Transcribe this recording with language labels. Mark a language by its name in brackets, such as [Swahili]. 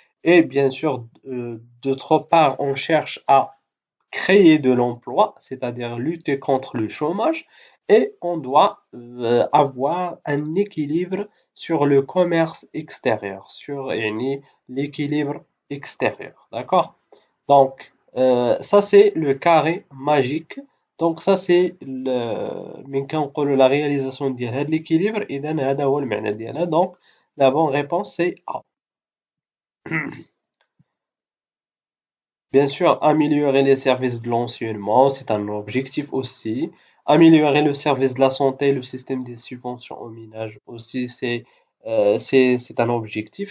[French] Et bien sûr, d'autre part, on cherche à créer de l'emploi, c'est-à-dire lutter contre le chômage. Et on doit avoir un équilibre sur le commerce extérieur, sur l'équilibre extérieur. D'accord? Donc, ça c'est le carré magique. Donc ça c'est [Arabic] من كنقولوا la réalisation ديال هذا l'équilibre إذا هذا هو المعنى ديالها. [French] Donc la bonne réponse c'est A. Bien sûr, améliorer les services de l'enseignement, c'est un objectif aussi. Améliorer le service de la santé, le système des subventions aux ménages aussi, c'est un objectif.